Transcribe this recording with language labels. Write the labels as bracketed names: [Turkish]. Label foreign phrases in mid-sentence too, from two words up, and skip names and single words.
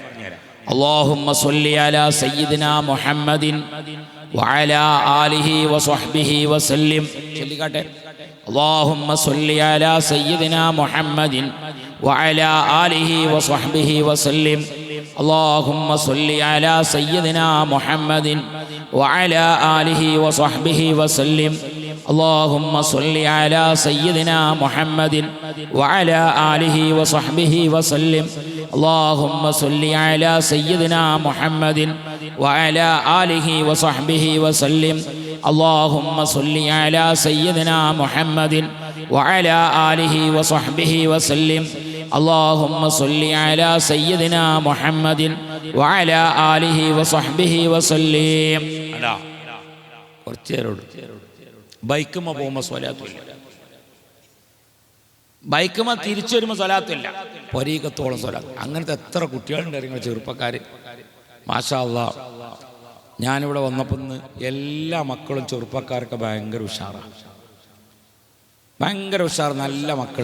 [Arabic] اللهم صل على سيدنا محمد وعلى آله وصحبه وسلم. [Malayalam] ചൊല്ലിക്കാട്ടെ. [Arabic] اللهم صل على سيدنا محمد وعلى آله وصحبه وسلم. اللهم صل على سيدنا محمد وعلى آله وصحبه وسلم. اللهم صل على سيدنا محمد وعلى آله وصحبه وسلم اللهم صل على سيدنا محمد وعلى آله وصحبه وسلم اللهم صل على سيدنا محمد وعلى آله وصحبه وسلم اللهم صل على سيدنا محمد وعلى آله وصحبه وسلم. [Malayalam] ബൈക്കുമ്മ പോകുമ്പോൾ സ്വലാത്തില്ല, ബൈക്കുമ്മ തിരിച്ചു വരുമ്പോൾ സ്വലാത്തില്ല, പൊരീക്കത്തോളം സ്വലാത്ത്. അങ്ങനത്തെ എത്ര കുട്ടികളുണ്ടായിരുന്നു ചെറുപ്പക്കാർ. [Arabic] ما شاء الله, [Malayalam] ഞാനിവിടെ വന്നപ്പോൾ എല്ലാ മക്കളും ചെറുപ്പക്കാരൊക്കെ ഭയങ്കര ഉഷാറാണ്, ഭയങ്കര ഉഷാർ, നല്ല മക്കൾ.